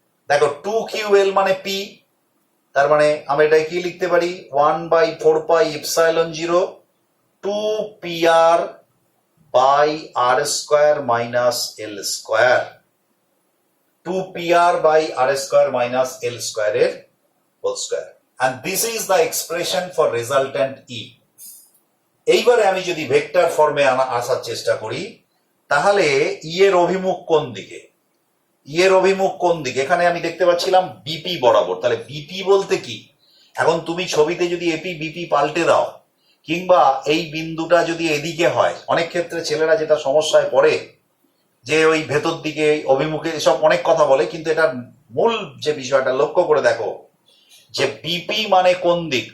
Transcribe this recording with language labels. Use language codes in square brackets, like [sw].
[bn] দেখো 2ql মানে p, তার মানে আমরা এটা কি লিখতে পারি? 1/4πε0 2pr by আর square minus L square, 2pr by আর square minus L স্কোয়ারের whole square. [en] and this is the expression for resultant E। [bn] এইবারে আমি যদি ভেক্টর ফর্মে আসার চেষ্টা করি, তাহলে ই এর অভিমুখ কোন দিকে? ই এর অভিমুখ কোন দিকে? এখানে আমি দেখতে পাচ্ছিলাম বিপি বরাবর। তাহলে বিপি বলতে কি? এখন তুমি ছবিতে যদি এপি বিপি পাল্টে দাও, কিংবা এই বিন্দুটা যদি এদিকে হয়, অনেক ক্ষেত্রে ছেলেরা যেটা সমস্যায় পড়ে যে ওই ভেতর দিকে অভিমুখে এসব অনেক কথা বলে, কিন্তু এটার মূল যে বিষয়টা লক্ষ্য করে দেখো যে বিপি মানে কোন দিক?